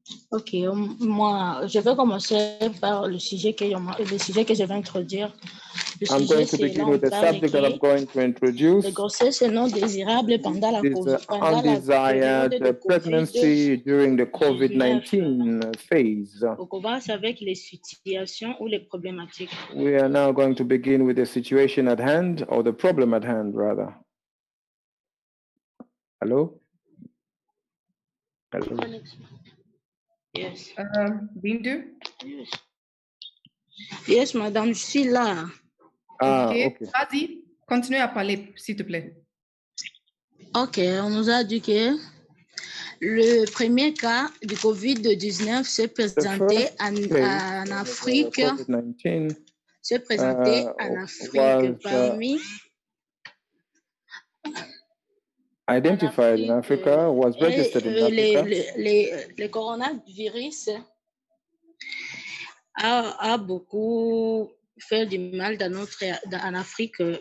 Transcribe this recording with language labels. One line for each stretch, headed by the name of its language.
French: Ok, moi, je vais commencer par le sujet que je vais introduire.
English: I'm going to begin with the subject that I'm going to introduce.
French: Les grossesses non désirables pendant la
English: Is undesired pregnancy during the COVID-19 phase.
French: On commence avec les situations ou les problématiques.
English: We are now going to begin with the situation at hand, or the problem at hand, rather. Hello? Hello? Yes. Bindu? Yes. Yes,
French: madame, je suis là. Ok. Vas-y, continue à parler, s'il te plaît. Ok, on nous a dit que le premier cas du COVID-19 s'est présenté en Afrique. Se présentait en Afrique parmi
English: identified in Africa, was registered in Africa.
French: Le coronavirus a beaucoup fait du mal en Afrique.